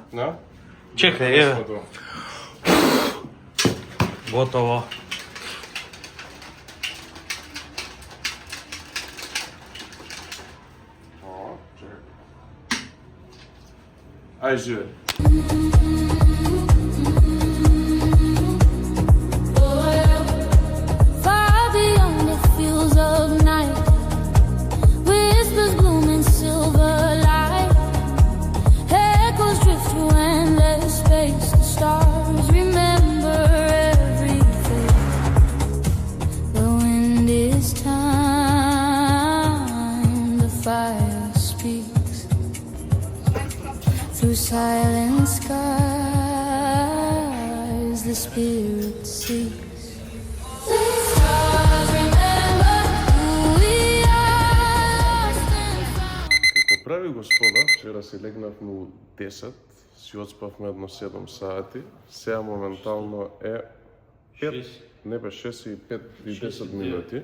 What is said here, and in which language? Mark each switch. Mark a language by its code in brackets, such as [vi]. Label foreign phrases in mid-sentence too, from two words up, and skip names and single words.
[mk] Да? Чекај, еве. Готово. Ај, живе. [en] Far beyond the fields of night, whispers bloom in silver light, echoes drift through endless space. The stars remember everything. But when it's time, the fire speaks through silent skies. The spirit seeks. [mk] Како прави господа, вчера си легнавме у 10, си отспавме едно 7 сати, сега моментално е 5, не бе 6 и 5 и 10 минути.